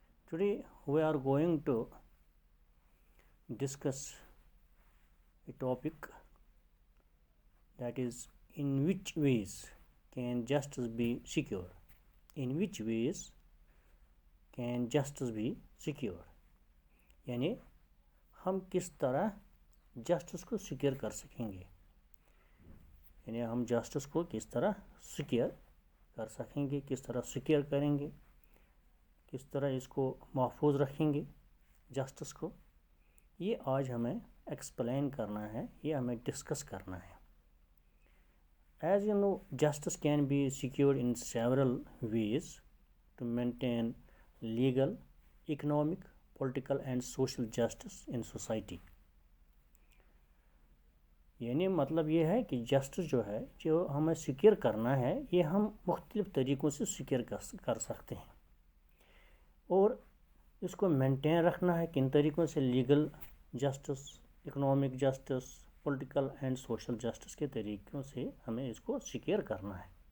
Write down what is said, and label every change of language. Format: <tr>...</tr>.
<en>Today we are going to discuss a topic, that is, in which ways can justice be secure? In which ways can justice be secure?</en> <hi>यानी हम किस तरह justice को secure कर सकेंगे, यानी हम जस्टिस को किस तरह सिक्योर कर सकेंगे, किस तरह सिक्योर करेंगे, किस तरह इसको महफूज रखेंगे जस्टिस को, ये आज हमें एक्सप्लेन करना है, ये हमें डिस्कस करना है. As you know, justice can be secured in several ways to maintain legal, economic, political and social justice in society. यानी मतलब ये है कि जस्टिस जो है, जो हमें सिक्योर करना है, ये हम मुख्तलिफ़ तरीक़ों से सिक्योर कर सकते हैं. और इसको मेंटेन रखना है किन तरीक़ों से? Legal justice, economic justice, political and social justice के तरीक़ों से हमें इसको सिक्योर करना है.</hi>